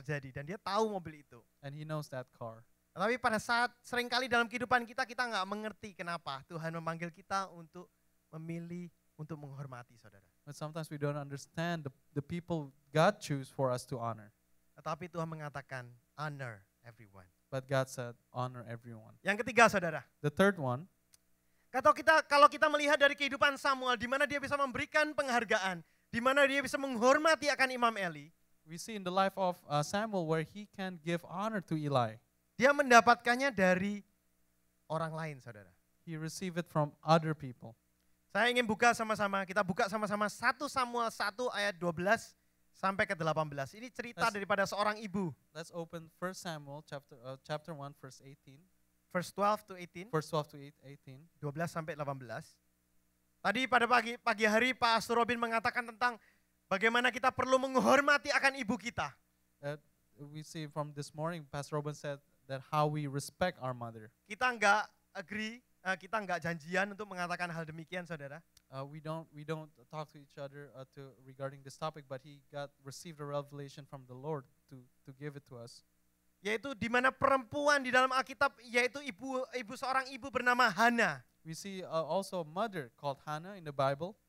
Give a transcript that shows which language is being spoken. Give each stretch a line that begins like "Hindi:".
Indonesian: terjadi dan dia tahu mobil itu.
English: and he knows that car.
Indonesian: Tapi pada saat seringkali dalam kehidupan kita nggak mengerti kenapa Tuhan memanggil kita untuk memilih untuk menghormati saudara.
English: But sometimes we don't understand the people God choose for us to honor.
Indonesian: Tetapi Tuhan mengatakan
English: honor everyone. But God said, honor everyone.
Indonesian: Yang ketiga saudara,
English: The third one,
Indonesian: kalau kita melihat dari kehidupan Samuel, di mana dia bisa memberikan penghargaan, di mana dia bisa menghormati akan Imam Eli,
English: we see in the life of Samuel where he can give honor to Eli.
Indonesian: dia mendapatkannya dari orang lain saudara.
English: He received it from other people.
Indonesian: Saya ingin buka sama-sama, kita buka sama-sama 1 Samuel 1 ayat 12 sampai ke 18. Ini cerita
English: Let's-
Indonesian: daripada seorang ibu.
English: Let's open 1 Samuel chapter 1 verse 18, Verse 12 to 18, verse 12 to 18.
Indonesian: 12 sampai 18. Tadi pada pagi hari Pak Astur Robin mengatakan tentang bagaimana kita perlu menghormati akan ibu kita.
English: We see from this morning, Pastor Robin said that how we respect our mother.
Indonesian: Kita nggak agree, kita nggak janjian untuk mengatakan hal demikian saudara.
English: We don't talk to each other regarding this topic, but he received a revelation from the Lord to give it to us.
Indonesian: Yaitu di mana perempuan di dalam Alkitab, yaitu seorang ibu bernama Hana.
English: We see also a mother called Hannah in the Bible.